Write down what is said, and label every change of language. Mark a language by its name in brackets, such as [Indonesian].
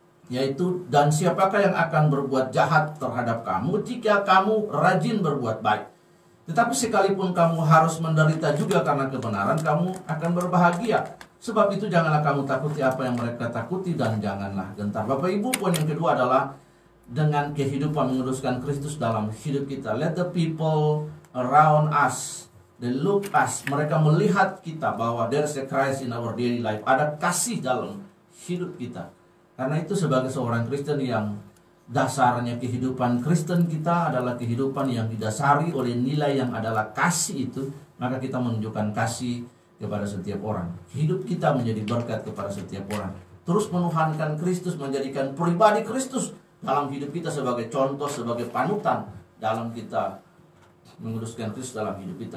[Indonesian] Yaitu, dan siapakah yang akan berbuat jahat terhadap kamu jika kamu rajin berbuat baik? Tetapi sekalipun kamu harus menderita juga karena kebenaran, kamu akan berbahagia. Sebab itu janganlah kamu takuti apa yang mereka takuti, dan janganlah gentar. Bapak Ibu, poin yang kedua adalah dengan kehidupan meneruskan Kristus dalam hidup kita. [English] Let the people around us, they look us, [Indonesian] mereka melihat kita bahwa [English] there's a Christ in our daily life. [Indonesian] Ada kasih dalam hidup kita. Karena itu sebagai seorang Kristen yang dasarnya kehidupan Kristen kita adalah kehidupan yang didasari oleh nilai yang adalah kasih itu, maka kita menunjukkan kasih kepada setiap orang. Hidup kita menjadi berkat kepada setiap orang. Terus menuhankan Kristus, menjadikan pribadi Kristus dalam hidup kita sebagai contoh, sebagai panutan dalam kita menguruskan Kristus dalam hidup kita.